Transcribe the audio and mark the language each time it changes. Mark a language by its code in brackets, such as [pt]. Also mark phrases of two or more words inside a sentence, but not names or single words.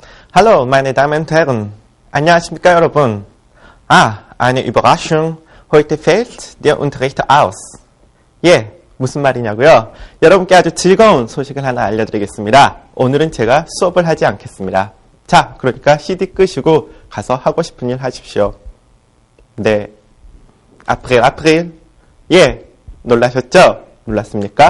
[de] Hallo, meine Damen und Herren. [ko] 안녕하십니까, 여러분. [de] Eine Überraschung. Heute fällt der Unterricht aus. [ko] 예, 무슨 말이냐고요? 여러분께 아주 즐거운 소식을 하나 알려드리겠습니다. 오늘은 제가 수업을 하지 않겠습니다. 자, 그러니까 CD 끄시고 가서 하고 싶은 일 하십시오. 네. 아프릴. 예, 놀라셨죠? 놀랐습니까?